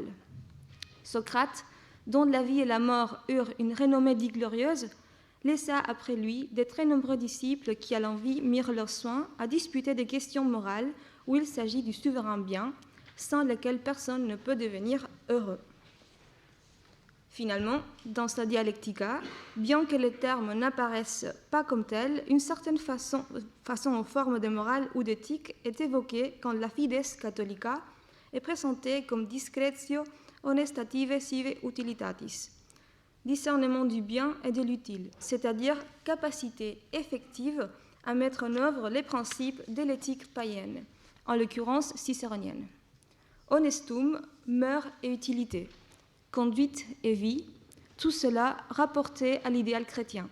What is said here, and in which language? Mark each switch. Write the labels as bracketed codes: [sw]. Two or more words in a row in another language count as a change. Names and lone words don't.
[fr] Socrate, dont la vie et la mort eurent une renommée glorieuse, laissa après lui de très nombreux disciples qui, à l'envie, mirent leurs soins à disputer des questions morales où il s'agit du souverain bien, sans lequel personne ne peut devenir heureux. Finalement, dans sa Dialectica, bien que les termes n'apparaissent pas comme tels, une certaine façon en forme de morale ou d'éthique est évoquée quand la [la] fides catholica [fr] est présentée comme [la] discretio honestative sive utilitatis, [fr] discernement du bien et de l'utile, c'est-à-dire capacité effective à mettre en œuvre les principes de l'éthique païenne, en l'occurrence cicéronienne. Honestum, mœurs et utilité, conduite et vie, tout cela rapporté à l'idéal chrétien.